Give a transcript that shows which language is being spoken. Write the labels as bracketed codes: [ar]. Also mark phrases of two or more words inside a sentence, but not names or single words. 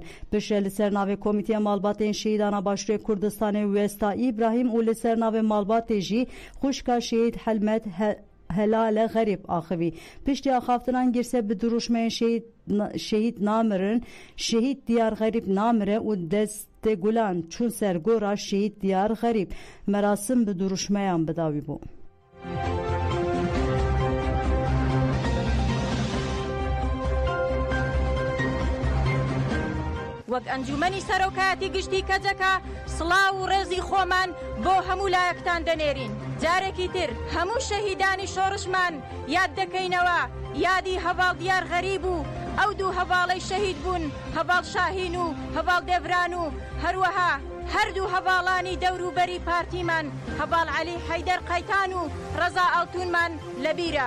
[ku] Piştre li ser navê Komîteya Malbatên Şehîdana Başûrê Kurdistanê Westa İbrahîm û li ser navê malbatê jî xwişka şehîd Helmet Helale Garip axivî. Piştî axaftinan girse bi duruşmeyên şehîd namirin, şehîd Diyar Garip namire û destê gulan çûn ser gora şehîd Diyar Garip. Merasim bi duruşmeyan bidawî bû. [ckb] وەک ئەنجومەنی سەرۆکایەتی گشتی کەجەکە سڵاو و ڕێزی خۆمان بۆ هەموو لایەکتان دەنێرین. جارێکی تر هەموو شەهیدانی شۆڕشمان یاد دەکەینەوە یادی هەڤاڵ دیار غەریب و ئەو دوو هەڤاڵەی شەهید بوون، هەڤاڵ شاهین و هەڤاڵ دێڤران و هەروەها هەردوو هەڤاڵانی دەوروبەری پارتیمان هەڤاڵ عەلی حەیدەر قەیتان و ڕەزا ئەڵتوونمان لەبیرە.